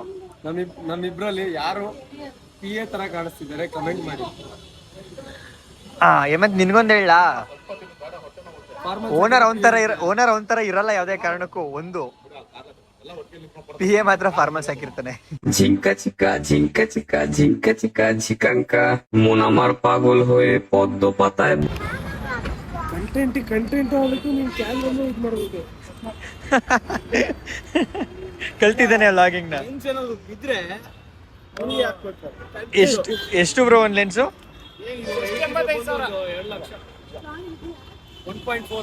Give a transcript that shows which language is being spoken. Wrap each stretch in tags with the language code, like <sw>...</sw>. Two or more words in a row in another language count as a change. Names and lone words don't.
<kn>ನಮ್ಮಿಬ್ರಲ್ಲಿ ಯಾರು PA ತರ ಕಾಣಿಸ್ತಿದ್ದಾರೆ ಕಮೆಂಟ್ ಮಾಡಿ. ಮತ್ತೆ ನಿನ್ಗೊಂದು ಹೇಳ, ಓನರ್ ಒಂಥರ ಇರಲ್ಲ ಯಾವುದೇ ಕಾರಣಕ್ಕೂ. ಒಂದು PA ಮಾತ್ರ ಫಾರ್ಮಸ್ ಹಾಕಿರ್ತಾನೆ.</kn> <bn>ঝিঙ্কা চিকা ঝিকাঙ্কা মন আমার পাগল হয়ে পদ্ম পাতায়।</bn> <kn>ಕಂಟೆಂಟ್ ಆಗಲಿಕ್ಕೆ ನೀನು ಕ್ಯಾಮ್ರಾನು ಇದು ಮಾಡಬೇಕು. ಕಲ್ತಿದ್ದಾನೆ ವ್ಲಾಗಿಂಗ್ ನ. ಇದ್ರೆ ಎಷ್ಟು ಬ್ರೋ ಒಂದ್ ಲೆನ್ಸು? 1.4</kn>